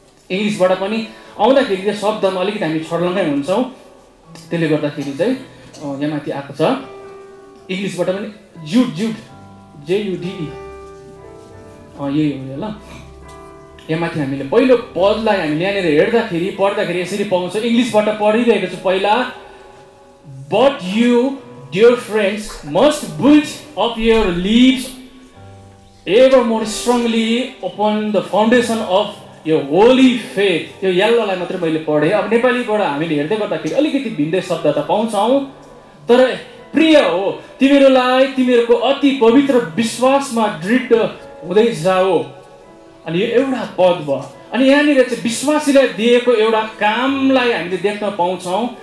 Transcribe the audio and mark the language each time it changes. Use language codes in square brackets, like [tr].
[ne] इङ्ग्लिसबाट पनि आउँदाखेरि चाहिँ शब्दमा अलिकति हामी छर्लङ्गै हुन्छौँ, त्यसले गर्दाखेरि चाहिँ यहाँ माथि आएको छ। इङ्ग्लिसबाट पनि जुड JUDE यही हो ल। यहाँ माथि हामीले पहिलो पदलाई हामीले यहाँनिर पढ्दाखेरि यसरी पाउँछौँ। इङ्ग्लिसबाट पढिरहेको छु पहिला। [en] But you, dear friends, must build up your lives ever more strongly upon the foundation of your holy faith। [ne] यो यल्लोलाई मात्रै मैले पढेँ। अब नेपालीबाट हामीले हेर्दै गर्दाखेरि अलिकति भिन्दै शब्द त पाउँछौँ, तर प्रिय हो तिमीहरूलाई तिमीहरूको अति पवित्र विश्वासमा दृढ हुँदै जाओ। अनि यो एउटा पद भयो। अनि यहाँनिर चाहिँ विश्वासीलाई दिएको एउटा कामलाई हामीले देख्न पाउँछौँ।